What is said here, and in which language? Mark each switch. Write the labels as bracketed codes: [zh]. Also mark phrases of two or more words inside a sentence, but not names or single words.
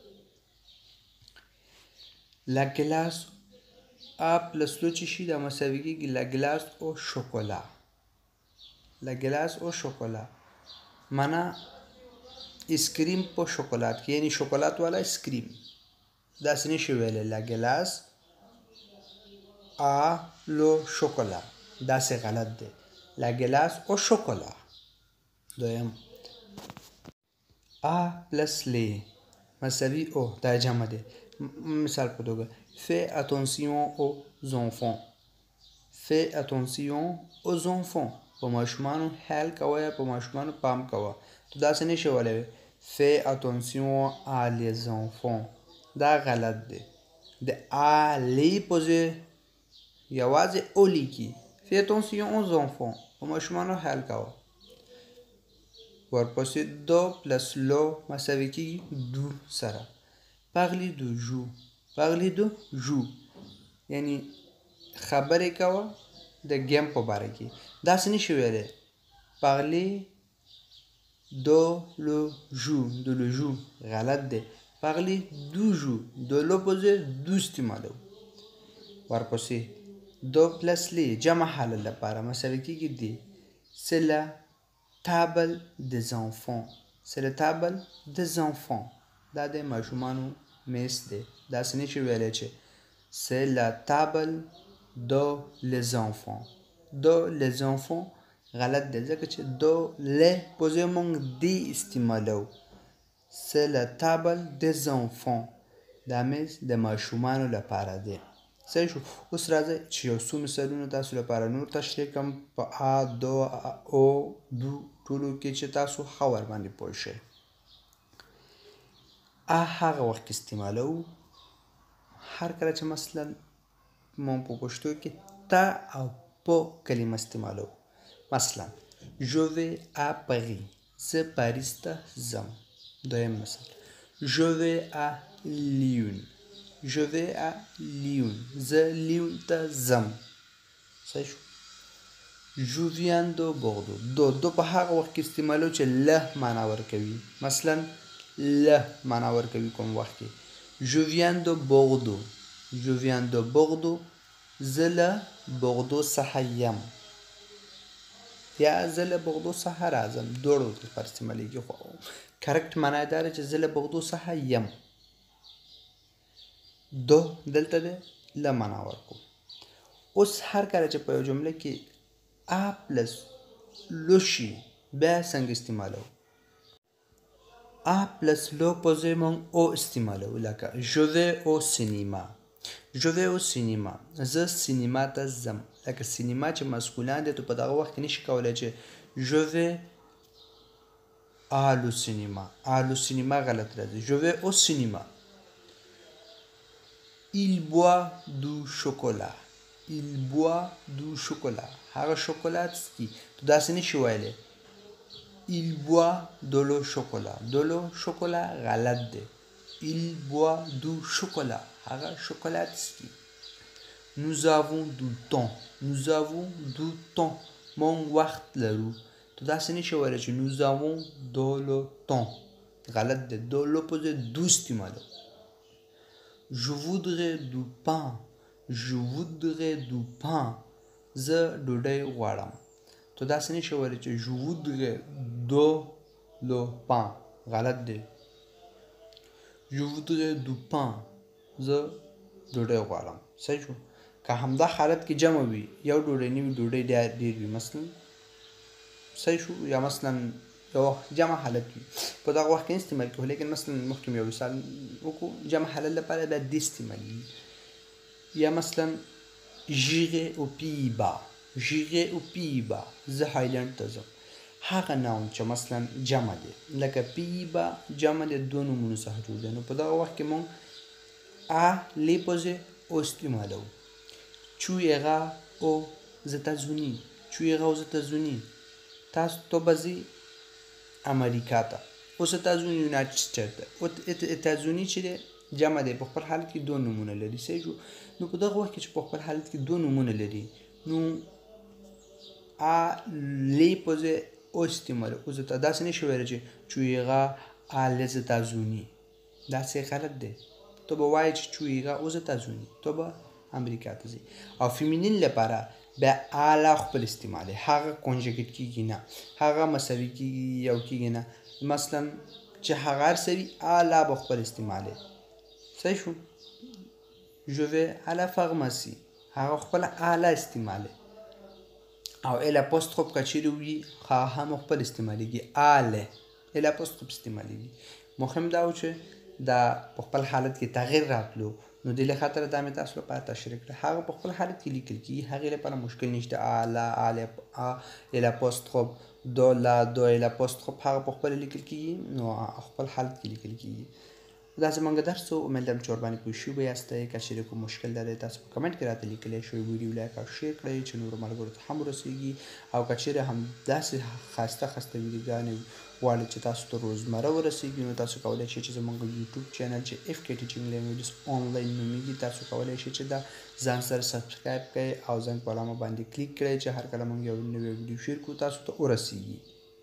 [fr] la glace [ps] پلس لو چې شي دا مساوي کېږي [fr] la glace au chocolat la glace au chocolat [ps] معنا اسکریم په شوکولات کې یعنی شوکولات والا اسکریم داسې نشي ویلی [fr] la glace le chocolat [ps] داسې غلط دی [fr] la glace au chocolat [ps] دویم پلس لی مساوي او دا جمع دی مثال په توګه [fr] fais attention aux enfants fais attention aux enfants [ps] په ماشومانو خیال کوه یا په ماشومانو پام کوه تو داسې نشي ویلی [fr] fais attention à les enfants [ps] دا غلط دی د لی په ځای یوازې او لیکي [fr] fais attention aux enfants [ps] په ماشومانو خیال کوه ورپسې دو پلس لو مساوي کېږي دو سره [fr] parler de jeu [ps] یعنی خبرې کوه د ګیم په باره کې داسې نشي ویلی [fr] parler de le jeu [ps] غلط دی [fr] parler du jeu [ps] د لو په ځای دو استعمالو ورپسې دو پلس لی جمع حالت لپاره مساوي کېږي دی [fr] c'est la table des [ps] enfants دا د ماشومانو میز دی داسې نشي ویلی چې [fr] c'est la table du les enfants du les enfants [ps] غلط دی ځکه چې دو له پوزې مونږ دی استعمالو [fr] c'est la table des enfants [ps] دا میز د ماشومانو لپاره دی صحیح شو اوس راځئ چې یو څو مثالونه تاسو لپاره نور تشریح کړم په ا دو او دو ټولو کې چې تاسو ښه ورباندې پوه شئ ا هغه وخت استعمالو هر کله چې مثلا مونږ په پښتو کې تا او په کلمه استعمالو مثلا [fr] je vais à Paris [ps] زه پاریس ته ځم دویم مثال [fr] je vais à Lyon je vais à Lyon [ps] زه لیون ته ځم صحیح شو [fr] je viens de Bordeaux [ps] دو په هغه وخت کې استعمالو چې له معنا ورکوي مثلا له معنا ورکوي کوم وخت کې [fr] je viens de Bordeaux je viens de Bordeaux [ps] زه له بغدو څخه یم یا زه له بغدو څخه راځم دواړو لپاره استعمالیږي خو کرکټ معنا یې دا ده چې زه له بغدو څخه یم دو دلته دی له معنا ورکو اوس هر کله چې په یو جمله کې ا پلس لو شي بیا څنګه استعمالو ا پلس لو پوزې مونږ او استعمالو لکه [fr] je vais au cinéma je vais au cinéma [ps] زه سینما ته ځم لکه سینما چې مسکولان دی تو په دغه وخت کې نشي کولی چې [fr] je vais à le cinéma à le cinéma [ps] غلط راځي [fr] je vais au cinéma il boit du chocolat il boit du chocolat [ps] هغه شکلات څکي تو داسې نشي ویلی [fr] il boit de le chocolat de le chocolat [ps] غلط دی [fr] il boit du chocolat [ps] هغه شکلات څکي [fr] nous avons du temps nous avons du temps [ps] مونږ وخت لرو تو داسې نشي ویلی چې [fr] nous avons de le temps [ps] غلط دی [fr] de le [ps] پوزې دو استعمالو [fr] je voudrais du pain je voudrais du pain [ps] زه ډوډۍ غواړم تو داسې نشي ویلی چې [fr] je voudrais de le pain [ps] غلط دی [fr] je voudrais du pain [ps] زه ډوډۍ غواړم صحیح شو که همدا حالت کې جمع وي یو ډوډۍ نه وي ډوډۍ ډېر وي مثلا صحیح شو یا مثلا یو جمع حالت وي په دغه وخت کې استعمال کوو لیکن مثلا مخکې مې یو مثال وکړو جمع حالت لپاره باید دې استعمالي یا مثلا [fr] j'irai aux Pays-Bas j'irai aux Pays-Bas [ps] زه هایلند ته ځم هغه ناون چې مثلا جمع دی لکه Pays-Bas جمع دی دو نومونو څخه جوړ دی نو په دغه وخت کې مونږ [fr] à les poser au [ps] استعمالو [fr] tu iras aux États-Unis tu iras aux États-Unis [ps] تاسو ته به ځئ امریکا ته اوس États-Unis یونایټډ سټیټ ده États-Unis چې دی جمع دی په خپل حالت کې دو نومونه لري صحیح شو نو په دغه وخت کې چې په خپل حالت کې دو نومونه لري نو [fr] à les poser au [ps] استعمالو اوس ته داسې نشي ویلی چې [fr] tu iras à les États-Unis [ps] داسې غلط دی تو به وایي چې [fr] tu iras aux États-Unis [ps] تو به امریکا ته ځي او فیمینین لپاره بیا اعلی خپل استعمالي هغه کنجګیټ کیږي نه هغه مساوي کیږي یو کیږي نه مثلا چې هغه هر څه وي اعلی به خپل استعمالي صحیح شو [fr] je vais à la pharmacie [ps] هغه خپل اعلی استعمالي او [fr] l apostrophe [ps] کچېرې وي هغه هم خپل استعمالېږي اله [fr] l apostrophe [ps] استعمالېږي مهم دا و چې دا په خپل حالت کې تغییر راتلو نو د له خاطر دا مې تاسو لپاره تشریح کړه هغه په خپل حالت کې لیکل کېږي هغې لپاره مشکل نشته اله [fr] l apostrophe de la de l apostrophe [ps] هغه په خپل لیکل کېږي نو خپل حالت کې لیکل کېږي دا زموږ درس و امیدوارم چې ورباندې پوه شوي یاستئ که چېرې کوم مشکل لرئ تاسو په کمنټ کې راته لیکلی شئ ویډیو لایک او شیر کړئ چې نورو ملګرو ته هم ورسیږي او که چېرې هم داسې ښایسته ویډیوګانې غواړئ چې تاسو ته روزمره ورسیږي نو تاسو کولی شئ چې زموږ [en] YouTube channel [ps] چې FK ټیچینګ لینګویجز آنلاین نومیږي تاسو کولی شئ چې دا ځان سره سبسکرایب کړئ او زنګ په علامه باندې کلیک کړئ چې هر کله موږ یو نوی ویډیو شیر کړو تاسو ته ورسیږي